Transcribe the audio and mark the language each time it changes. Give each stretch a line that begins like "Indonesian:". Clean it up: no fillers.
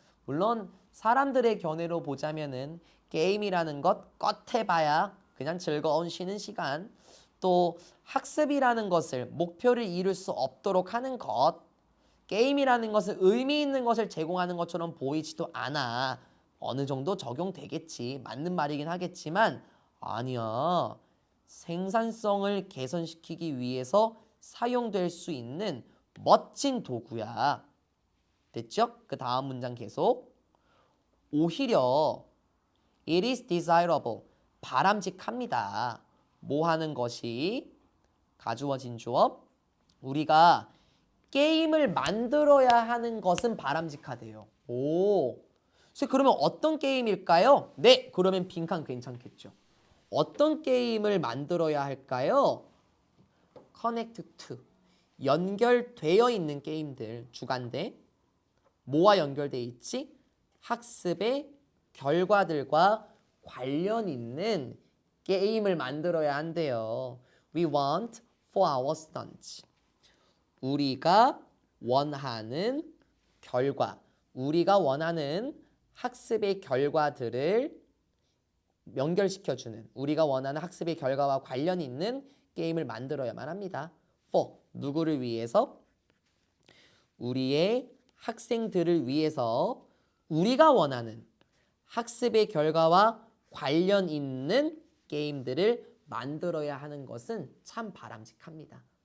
Korean: 물론 사람들의 견해로 보자면은 게임이라는 것 껏해봐야 그냥 즐거운 쉬는 시간, 또 학습이라는 것을 목표를 이룰 수 없도록 하는 것, 게임이라는 것은 의미 있는 것을 제공하는 것처럼 보이지도 않아. 어느 정도 적용되겠지. 맞는 말이긴 하겠지만 아니야. 생산성을 개선시키기 위해서 사용될 수 있는 멋진 도구야. 됐죠? 그 다음 문장 계속. 오히려
English: it is desirable.
Korean: 바람직합니다. 뭐 하는 것이? 가주어진 주어. 우리가 게임을 만들어야 하는 것은 바람직하대요. 오. 그래서 그러면 어떤 게임일까요? 네, 그러면 빈칸 괜찮겠죠. 어떤 게임을 만들어야 할까요?
English: connect to.
Korean: 연결되어 있는 게임들, 주간대. 뭐와 연결되어 있지? 학습의 결과들과 관련 있는 게임을 만들어야 한대요.
English: We want for our students.
Korean: 우리가 원하는 결과, 우리가 원하는 학습의 결과들을 연결시켜주는, 우리가 원하는 학습의 결과와 관련 있는 게임을 만들어야만 합니다. For, 누구를 위해서? 우리의 학생들을 위해서 우리가 원하는 학습의 결과와 관련 있는 게임들을 만들어야 하는 것은 참 바람직합니다.